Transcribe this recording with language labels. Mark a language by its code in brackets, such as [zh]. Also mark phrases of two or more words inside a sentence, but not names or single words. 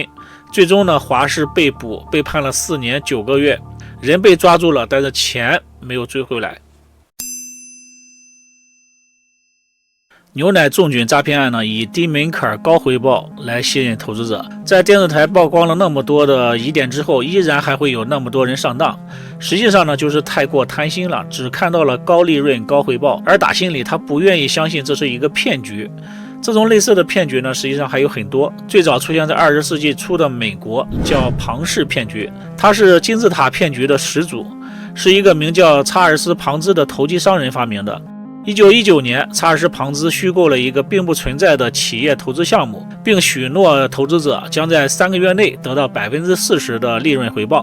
[zh] 最終呢，華氏被捕，被判了4年9個月，人被抓住了，但是錢沒有追回來。牛奶種菌詐騙案呢，以低門檻高回報來吸引投資者。在電視台曝光了那麼多的疑點之後，依然還會有那麼多人上當。實際上呢，就是太過貪心了，只看到了高利潤高回報，而打心裡他不願意相信這是一個騙局。这种类似的骗局呢，实际上还有很多。最早出现在20世纪初的美国，叫庞氏骗局，它是金字塔骗局的始祖，是一个名叫查尔斯·庞兹的投机商人发明的。1919年，查尔斯·庞兹虚构了一个并不存在的企业投资项目，并许诺投资者将在3个月内得到40%的利润回报。